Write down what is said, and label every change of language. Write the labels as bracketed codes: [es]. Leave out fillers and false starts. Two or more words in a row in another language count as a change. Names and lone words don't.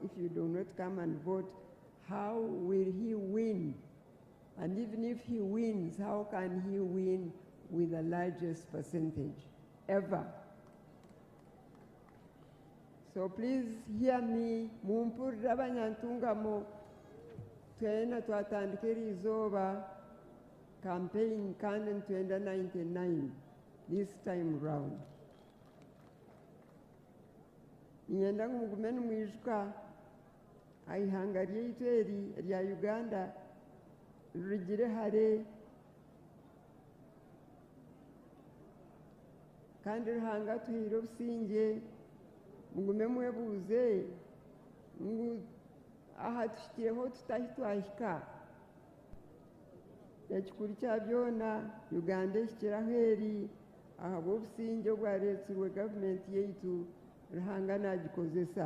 [en] If you do not come and vote, how will he win? And even if he wins, how can he win with the largest percentage ever? So please hear me. [nyn] Mumpurira abanyantungamo twena twatandikira izoba campaign kandi twenda 99 [en] this time round. [nyn] Nyenda ngumene mwijuka aihanga ryaitu eri rya Uganda rigire hare kandi rihanga tuhire obusinge mugume mwebuze ngu aha tushikireho tutahi twahika ekikuru kya byona Uganda ehikiraho eri ahabwa obusinge obwareetirwe gavumenti yaitu rihanga nagikozesa.